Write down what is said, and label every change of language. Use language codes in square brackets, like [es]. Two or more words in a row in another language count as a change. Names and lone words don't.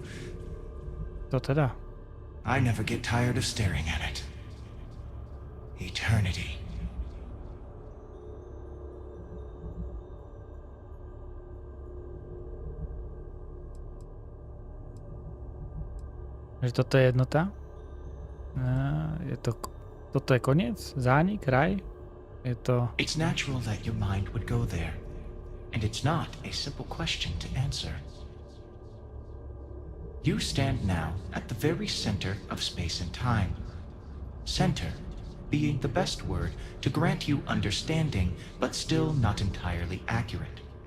[sk] To teda. [en] I never get tired of staring at it. Eternity. [sk] Že toto je jednota? Toto je koniec? Zánik? Raj? Je to... [en] It's natural that your mind would go there. And it's not a simple question to answer. You stand now at the very center of space and time. Center being the best word to grant you understanding, but still not entirely accurate.